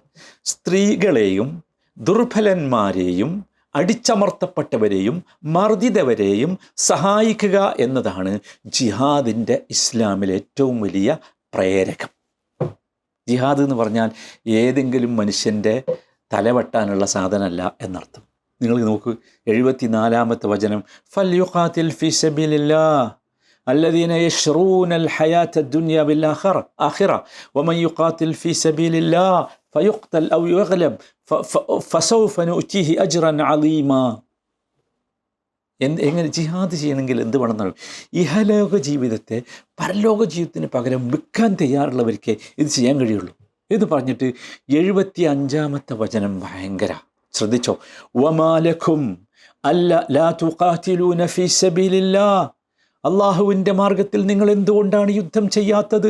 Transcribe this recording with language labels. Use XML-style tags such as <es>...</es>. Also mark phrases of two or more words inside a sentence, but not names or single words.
<ml>സ്ത്രീകളെയും ദുർബലന്മാരെയും അടിച്ചമർത്തപ്പെട്ടവരെയും മർദ്ദിതവരെയും സഹായിക്കുക എന്നതാണ് ജിഹാദിൻ്റെ ഇസ്ലാമിലെ ഏറ്റവും വലിയ പ്രേരകം. ജിഹാദ് എന്ന് പറഞ്ഞാൽ ഏതെങ്കിലും മനുഷ്യൻ്റെ തലവെട്ടാനുള്ള സാധനമല്ല എന്നർത്ഥം. നിങ്ങൾ നോക്കൂ, 74-ാമത്തെ വചനം,</ml> <ar>فليقاتل في سبيل الله الذين يشرون الحياة الدنيا بالآخرة ومن يقاتل في سبيل الله فيقتل أو يغلب فسوف نؤتيه أجرا عظيما.</ar> <ml>എങ്ങനെ ജിഹാദ് ചെയ്യണമെങ്കിൽ എന്ത് വേണമെന്നാണ്? ഇഹലോക ജീവിതത്തെ പരലോക ജീവിതത്തിന് പകരം വിൽക്കാൻ തയ്യാറുള്ളവർക്ക് ഇത് ചെയ്യാൻ കഴിയുള്ളൂ. എന്ന് പറഞ്ഞിട്ട് 75-ാമത്തെ വചനം ഭയങ്കര ശ്രദ്ധിച്ചോ.</ml> <ar>وما لكم ألا لا تقاتلون في سبيل الله,</ar> <ml>അള്ളാഹുവിൻ്റെ മാർഗത്തിൽ നിങ്ങൾ എന്തുകൊണ്ടാണ് യുദ്ധം ചെയ്യാത്തത്?</ml>